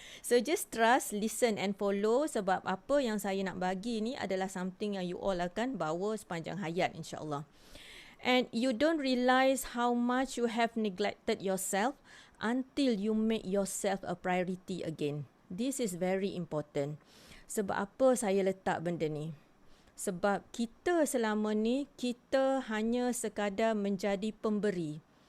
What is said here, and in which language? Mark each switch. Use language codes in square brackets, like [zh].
[en] So, just trust, listen and follow. [ms] Sebab apa yang saya nak bagi ni adalah something yang you all akan bawa sepanjang hayat, insyaAllah. [en] And you don't realize how much you have neglected yourself until you make yourself a priority again. This is very important. [ms] Sebab apa saya letak benda ni? Sebab kita selama ni, kita hanya sekadar menjadi pemberi.